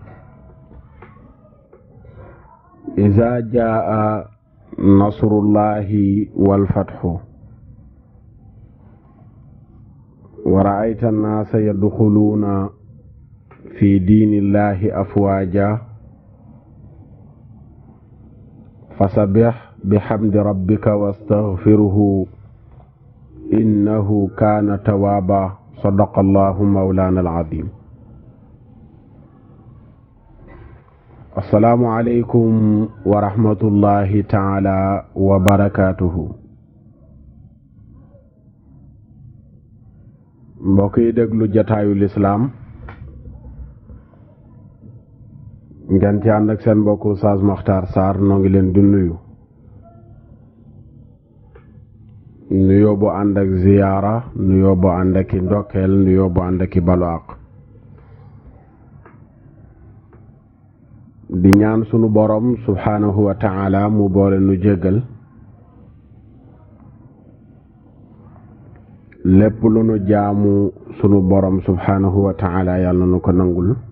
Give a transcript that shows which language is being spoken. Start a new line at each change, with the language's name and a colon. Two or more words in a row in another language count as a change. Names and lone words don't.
Arabic: إذا جاء نصر الله والفتح ورأيت الناس يدخلون في دين الله أفواجا فسبح بحمد ربك واستغفره إنه كان توابا. صدق الله مولانا العظيم. السلام عليكم ورحمة الله تعالى وبركاته.
Wolof: mbokk yi déglu jataayu lislaam ngeen ci ànd ak seen mbokku Oustaz Makhtar Sarr noo ngi leen di nuyu nuyoo bu ànd ak ziyaara, nuyoo bu ànd ak i ndokkeel, nuyoo bu ànd ak i balu àq, di ñaan sunu borom
Arabic: سبحانه وتعالى
Wolof: mu boole nu jéggal lépp lu nu jaamu sunu borom
Arabic: سبحانه وتعالى
Wolof: yàlla nu ko nangul,